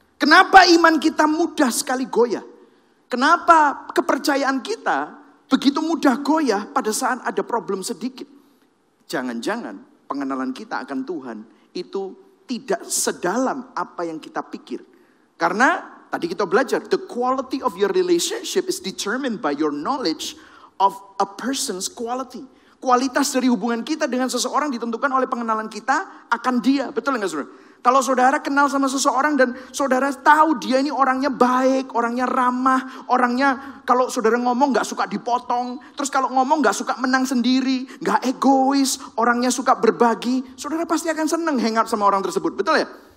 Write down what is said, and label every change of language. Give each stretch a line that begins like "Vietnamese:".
Indonesian: Kenapa iman kita mudah sekali goyah? Kenapa kepercayaan kita begitu mudah goyah pada saat ada problem sedikit? Jangan-jangan pengenalan kita akan Tuhan itu tidak sedalam apa yang kita pikir. Karena tadi kita belajar,
English: the quality of your relationship is determined by your knowledge of a person's quality.
Indonesian: Kualitas dari hubungan kita dengan seseorang ditentukan oleh pengenalan kita akan dia. Betul nggak saudara? Kalau saudara kenal sama seseorang dan saudara tahu dia ini orangnya baik, orangnya ramah, orangnya kalau saudara ngomong nggak suka dipotong, terus kalau ngomong nggak suka menang sendiri, nggak egois, orangnya suka berbagi, saudara pasti akan seneng hangout sama orang tersebut. Betul ya?